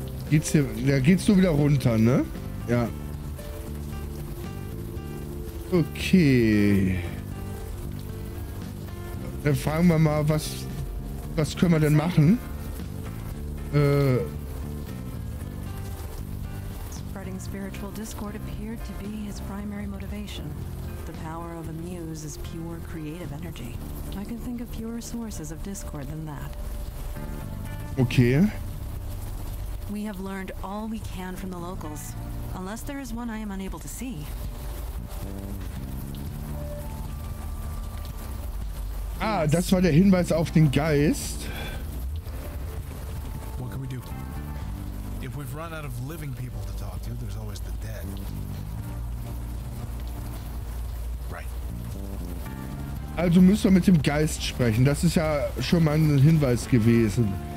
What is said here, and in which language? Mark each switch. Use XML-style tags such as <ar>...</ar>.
<de>Geht's hier... Da geht's so wieder runter, ne? Ja. Okay. Dann fragen wir mal, was können wir denn machen?</de> <en>Spreading spiritual discord appeared to be his primary motivation. The power of a muse is pure creative energy. I can think of fewer sources of discord than that. Okay. We have learned all we can from the locals, unless there is one I am unable to see.</en> <de>Ah, das war der Hinweis auf den Geist.</de> <en>What can we do? If we've run out of living people to talk to, there's always the dead. Right.</en> <de>Also müssen wir mit dem Geist sprechen. Das ist ja schon mal ein Hinweis gewesen.</de>